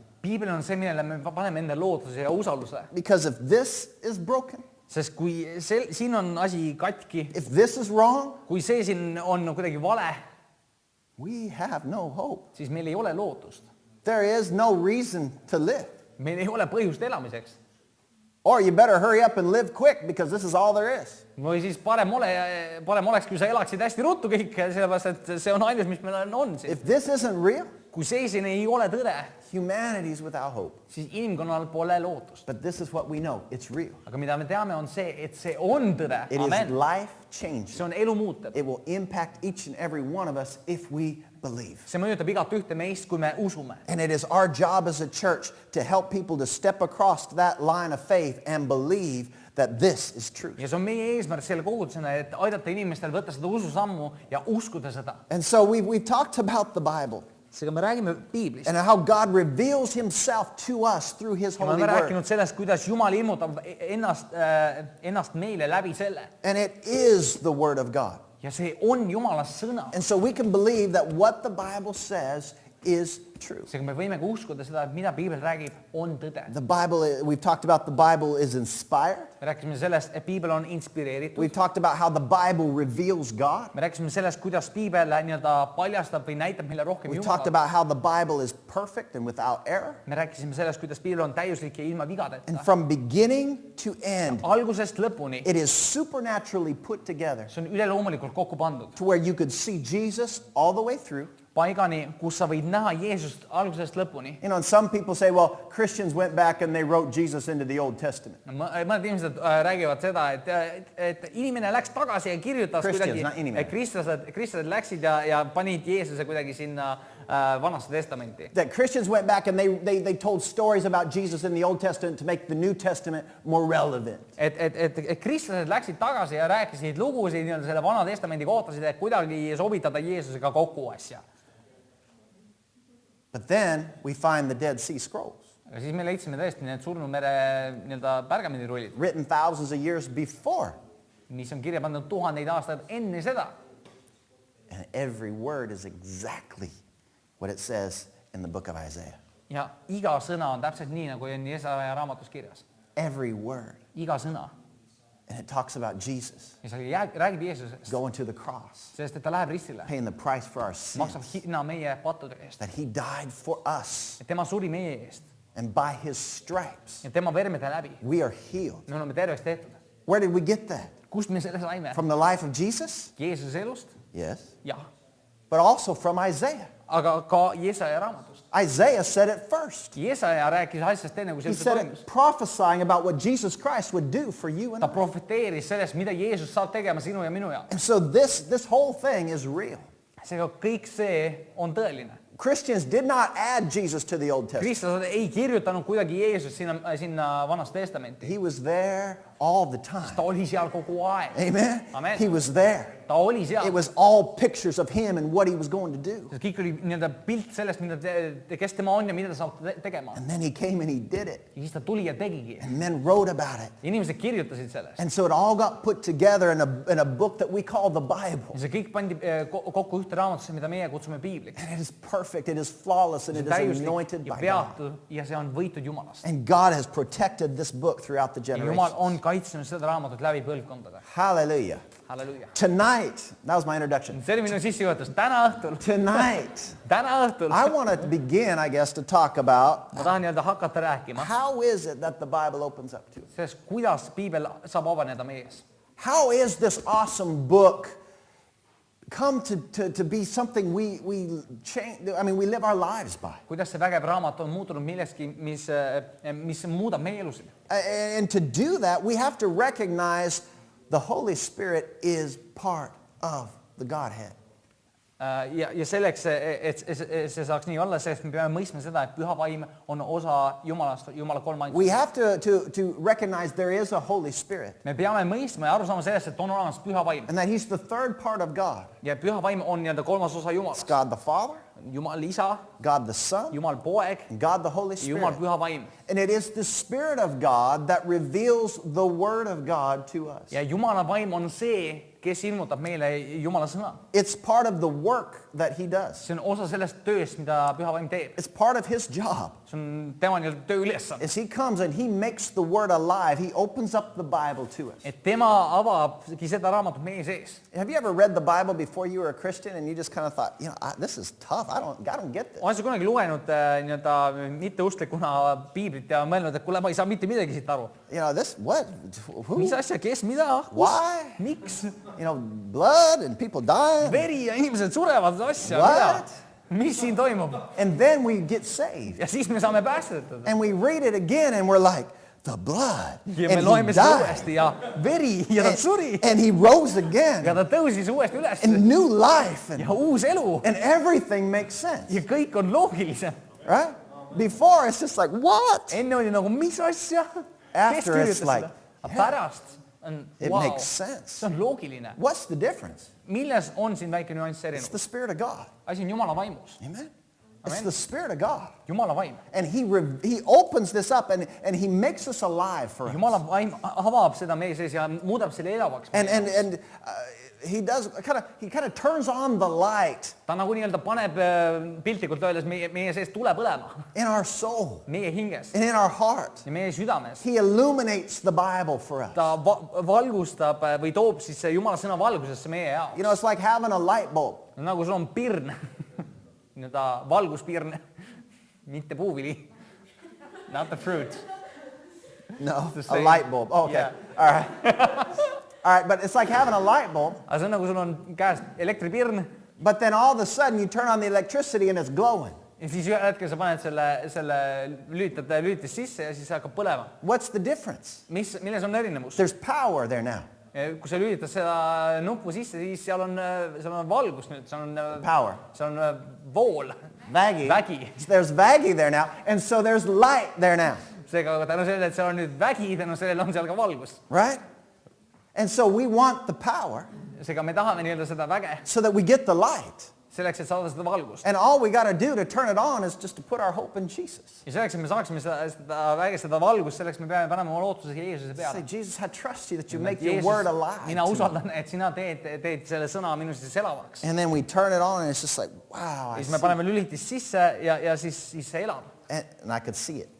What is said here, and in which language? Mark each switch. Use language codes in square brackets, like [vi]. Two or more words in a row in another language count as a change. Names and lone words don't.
[et] Piibel on see, millele me paneme enda lootuse ja usalduse. [en] Because if this is broken, [et] Sest kui siin on asi katki, [en] if this is wrong, [et] kui see siin on kuidagi vale, [en] we have no hope. [et] siis meil ei ole lootust. [en] There is no reason to live. [et] Meil ei ole põhjust elamiseks. [en] Or you better hurry up and live quick because this is all there is. [et] Või siis parem oleks, kui sa elaksid hästi ruttu kõik, sellepärast et see on ainus, mis meil on siin. [en] If this isn't real, [et] Kui see siin ei ole tõde, [en] humanity is without hope. [et] siis inimkonnal pole lootust. [en] But this is what we know. It's real. [et] Aga mida me teame, on see, et see on tõde. [en] It is Amen. life changing. [et] See on elu muutev. [en] It will impact each and every one of us if we believe. [et] See mõjutab igat ühte meist, kui me usume. [en] And it is our job as a church to help people to step across that line of faith and believe that this is true. [et] Ja see on meie eesmärk selle kogudusena, et aidata inimestel võtta seda ususammu ja uskuda seda. [en] And so we've talked about the Bible [et] Seega me räägime Piiblist. [en] and how God reveals himself to us through his [et] Ja me [en] holy [et] oleme [en] word. [et] rääkinud sellest, kuidas Jumal ilmutab ennast meile läbi selle. [en] And it is the word of God. [et] Ja see on Jumala sõna. [en] And so we can believe that what the Bible says is true. [et] Seega me võime ka uskuda seda, et mida Piibel räägib, on tõde. [en] The Bible, we've talked about the Bible is inspired. [et] Me rääkisime sellest, et Piibel on inspireeritud. [en] We've talked about how the Bible reveals God. [et] Me rääkisime sellest, kuidas Piibel nii-öelda paljastab või näitab meile rohkem [en] We've talked [et] Jumalat. [en] about how the Bible is perfect and without error. [et] Me rääkisime sellest, kuidas Piibel on täiuslik ja ilma [en] And [et] vigadeta. [en] from beginning to end, [et] Algusest lõpuni. [en] it is supernaturally put together [et] See on üleloomulikult kokku pandud. [en] to where you could see Jesus all the way through. [et] Paigani, kus sa võid näha Jeesust algusest lõpuni. [en] You know, and some people say, well, Christians went back and they wrote Jesus into the Old Testament. [et] Mõned inimesed räägivad seda, et inimene läks tagasi ja kirjutas [en] Christians, [et] kuidagi, [en] not inimene. [et] kristlased läksid ja panid Jeesuse kuidagi sinna Vanasse Testamenti. [en] That Christians went back and they told stories about Jesus in the Old Testament to make the New Testament more relevant. [et] Et kristlased läksid tagasi ja rääkisid lugusid nii-öelda selle Vana Testamendi kohtasid, et kuidagi sobitada Jeesusega kokku asja. [en] But then we find the Dead Sea Scrolls, [et] Aga siis me leidsime tõesti need surnud mere nii-öelda pärgamendirullid, [en] written thousands of years before. [et] mis on kirja pandud tuhandeid aastaid enne seda. [en] And every word is exactly what it says in the book of Isaiah. [et] Ja iga sõna on täpselt nii, nagu on Jesaja raamatus kirjas. [en] Every word. [et] Iga sõna. [en] And it talks about Jesus [et] Ja see räägib Jeesusest, [en] going to the cross, [et] sest et ta läheb ristile, [en] paying the price for our [et] maksab [en] sins, [et] hinna meie pattude eest. [en] that he died for us. [et] Et tema suri meie eest. [en] And by his stripes, [et] Ja tema vermede läbi [en] we are healed. [et] me oleme terveks tehtud. [en] Where did we get that? [et] Kust me selle saime? [en] From the life of Jesus? [et] Jeesuse elust? [en] Yes. [et] Jah. [en] But also from Isaiah. [et] Aga ka Jesaja raamatust. [en] Isaiah said it first. [et] Jesaja rääkis asjast enne, kui [en] He [et] see [en] said [et] toimus. [en] it prophesying about what Jesus Christ would do for you and [et] Ta [en] I. [et] profeteeris sellest, mida Jeesus saab tegema sinu ja minu jaoks. [en] And so this whole thing is real. [et] Seega kõik see on tõeline. [en] Christians did not add Jesus to the Old Testament. [et] Kristlased ei kirjutanud kuidagi Jeesust sinna Vanast Testamenti. [en] He was there all the [et] ta [en] time. [et] oli seal kogu aeg. [en] Amen? [et] Amen. [en] He was there. [et] Ta oli seal. [en] It was all pictures of him and what he was going to do. [et] See kõik oli nii-öelda pilt sellest, mida kes tema on ja mida ta saab tegema. [en] And then he came and he did it. [et] Ja siis ta tuli ja tegigi. [en] And men wrote about it. [et] Inimesed kirjutasid sellest. [en] And so it all got put together in a book that we call the Bible. [et] Ja see kõik pandi kokku ühte raamatusse, mida meie kutsume Piibliks. [en] And it is perfect, it is flawless, and it is anointed [et] ja [en] by God. [et] peatud ja see on võitud Jumalast. [en] And God has protected this book throughout the [et] Ja Jumal [en] generations. [et] on kaitsnud seda raamatut läbi põlvkondade. [en] Hallelujah. [et] Halleluuja. [en] Tonight, that was my introduction. [et] See oli minu sissejuhatus. Täna õhtul, [en] I want to begin, I guess, to talk about [et] ma tahan nii-öelda hakata rääkima [en] how is it that the Bible opens up to us? [et] sellest, kuidas Piibel saab avaneda meie ees. [en] How is this awesome book come to be something we change, I mean, we live our lives by? [et] Kuidas see vägev raamat on muutunud millestki, mis muudab meie elusid. [en] And to do that, we have to recognize the Holy Spirit is part of the Godhead. [et] Ja selleks, et see saaks nii olla, selleks me peame mõistma seda, et püha vaim on osa Jumalast, Jumala kolmandikust. [en] We have to recognize there is a Holy Spirit [et] Me peame mõistma ja aru saama sellest, et on olemas püha vaim. [en] and that he's the third part of God. [et] Ja püha vaim on nii-öelda kolmas osa [en] It's [et] Jumalast. [en] God the Father, [et] Jumal isa, [en] God the Son, [et] Jumal poeg [en] and God the Holy [et] ja Jumal [en] Spirit. [et] püha vaim. [en] And it is the Spirit of God that reveals the Word of God to us. [et] Ja Jumala vaim on see, kes ilmutab meile Jumala sõna. [en] It's part of the work that he does. [et] See on osa sellest tööst, mida püha vaim teeb. [en] It's part of his job. [et] See on tema nii-öelda tööülesanne. [en] As he comes and he makes the Word alive, he opens up the Bible to us. [et] Et tema avabki seda raamatut meie sees. [en] Have you ever read the Bible before you were a Christian and you just kind of thought, you know, this is tough. I don't get this. [et] Olen sa kunagi lugenud nii-öelda mitteusklikuna Piiblit ja mõelnud, et kuule, ma ei saa mitte midagi siit aru. [en] You know, this, what? Who? [et] Mis asja, kes, mida, [en] Why? [et] miks? [en] You know, blood and people dying. [et] Veri ja inimesed surevad asja, [en] What? [et] mida? Mis siin toimub? [en] And then we get saved. [et] Ja siis me saame päästetud. [en] And we read it again and we're like, the blood. [et] Ja me [en] And [et] loeme [en] he [et] seda [en] died. [et] uuesti ja veri ja ta suri. [en] And he rose [et] Ja [en] again. [et] ta tõusis uuesti üles. [en] And new life. [et] Ja uus elu. [en] And everything makes sense. [et] Ja kõik on loogilisem. [en] Right? Before it's just like, what? [et] Enne oli nagu, mis asja? [en] After [et] Kes [en] it's [et] kirjutas [en] like, [et] seda? Aga pärast on, [en] It wow, makes sense. [et] see on loogiline. [en] What's the difference? [et] Milles on siin väike nüanss [en] It's [et] erinevus? [en] the Spirit of God. [et] Asi on Jumala vaimus. [en] Amen? It's [et] Amen. [en] the Spirit of God. [et] Jumala vaim. [en] And he opens this up and he makes us alive for us. [et] Jumala vaim avab seda meie sees ja muudab selle elavaks. [en] And he does he kind of turns on the light [et] Ta nagu nii-öelda paneb piltlikult öeldes meie sees tule põlema. [en] in our soul [et] Meie hinges [en] and in our heart. [et] ja meie südames. [en] He illuminates the Bible for us. [et] Ta valgustab või toob siis Jumala sõna valgusesse meie jaoks. [en] You know, it's like having a light bulb. [et] Nagu sul on pirn, nii-öelda valguspirn, mitte puuvili. [en] Not the fruit. No, the a same. light bulb. Oh, okay. Yeah. All right. All right, but it's like having a light bulb, [et] Aga see on nagu sul on käes elektripirn [en] but then all of a sudden you turn on the electricity and it's glowing. [et] ja siis ühel hetkel sa paned selle lülitist sisse ja siis hakkab põlema. [en] What's the difference? [et] Milles on erinevus? [en] There's power there now. [et] Kui sa lülitad seda nuppu sisse, siis seal on valgus nüüd, seal on [en] Power. [et] seal on vool, Vägi. vägi. [en] There's Vaggy there now, and so there's light there now, [et] Seega tänu sellele, et seal on nüüd vägi, tänu sellele on seal ka valgus. [en] right? And so we want the power [et] Seega me tahame nii-öelda seda väge [en] so that we get the light. [et] selleks, et saada seda valgust. [en] And all we got to do to turn it on is just to put our hope in Jesus. [et] Ja selleks, et me saaksime seda väge, seda valgust, selleks me peame panema oma lootuse Jeesuse [en] Say, [et] peale. [en] Jesus, I trust you that you make [et] Jeesus, [en] your word alive. [et] mina [en] to me." [et] usaldan, et sina teed selle sõna minu sees elavaks. [en] And then we turn it on and it's just like, wow, [et] Ja [en] I [et] siis me [en] see. [et] paneme lülitist sisse ja siis see elab. [en] And I could see it.